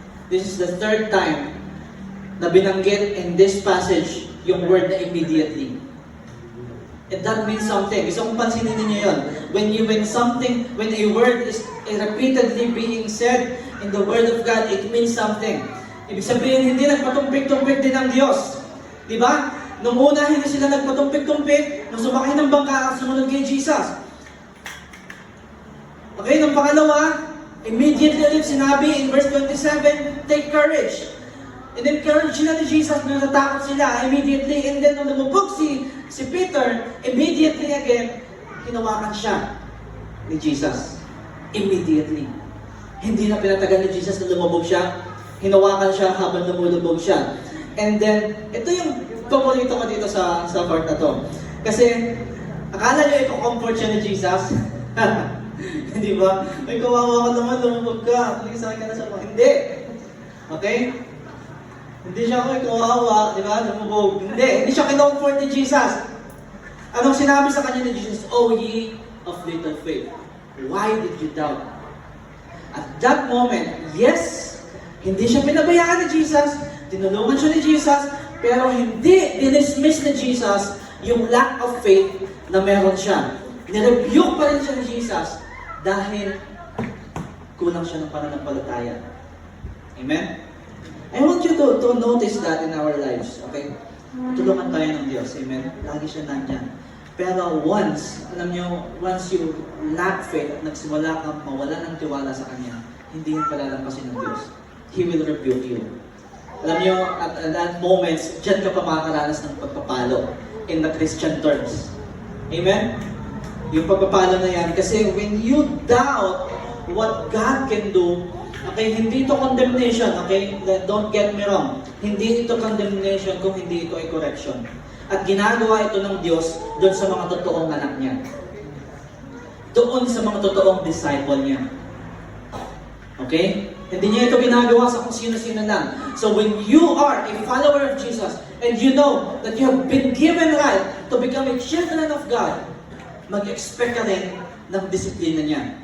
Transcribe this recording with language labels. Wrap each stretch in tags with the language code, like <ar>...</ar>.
<en>This is the third time</en> <tl>na binanggit</tl> <en>in this passage yung word na immediately. And that means something.</en> <tl>Gusto kong pansinin ninyo yun.</tl> <en>When a word is repeatedly being said in the Word of God, it means something.</en> <tl>Ibig sabihin, hindi nagpatumpik-tumpik din ang Diyos. Di ba? Nung una, hindi sila nagpatumpik-tumpik. Nung sumakay ng bangka, sumunod kay Jesus.</tl> <en>Okay,</en> <tl>nung pangalawa,</tl> <en>immediately ulit sinabi in verse 27, take courage.</en> <tl>And encourage sila ni Jesus na natatakot sila immediately. And then nung lumubog si Peter, immediately again, hinawakan siya ni Jesus. Immediately. Hindi na pinatagal ni Jesus na lumubog siya. Hinawakan siya habang lumulubog siya. And then, ito yung paborito ko dito sa part na to. Kasi, akala nyo i-comfort siya ni Jesus? Hindi ba? Ay, kawawa ka naman, lumubog ka. Pag-isakay ka na sa mga. Hindi. Okay? Hindi siya kawawa, di ba? Lumubog. Hindi siya kinomfort ni Jesus. Anong sinabi sa kanya ni Jesus?</tl> <en>O ye of little faith, why did you doubt? At that moment,</en> <tl>yes, hindi siya pinabayaan ni Jesus, tinulungan siya ni Jesus, pero hindi dinismiss ni Jesus yung lack of faith na meron siya. Nirebuke pa rin siya ni Jesus dahil kulang siya ng pananampalataya. Amen?</tl> <en>I want you to notice that in our lives, okay?</en> <tl>Tulungan tayo ng Diyos, amen? Lagi siya nandyan. Pero</tl> <en>once you lack faith</en> <tl>at nagsimula kang mawala ng tiwala sa Kanya, hindi yun palalampasin ng Diyos.</tl> <en>He will rebuke you.</en> <tl>Alam nyo,</tl> <en>at that moments,</en> <tl>dyan ka pa makakaranas ng pagpapalo</tl> <en>in the Christian terms.</en> <tl>Amen? Yung pagpapalo na yan.</tl> <en>Kasi when you doubt what God can do, okay,</en> <tl>hindi ito</tl> <en>condemnation, okay? Don't get me wrong.</en> <tl>Hindi ito condemnation kung hindi ito ay correction. At ginagawa ito ng Diyos doon sa mga totoong anak niya. Doon sa mga totoong disciple niya. Okay? Hindi niya ito ginagawa sa kung sino-sino lang.</tl> <en>So when you are a follower of Jesus and you know that you have been given right to become a children of God,</en> <tl>mag-expect ka rin ng disiplina niya.</tl>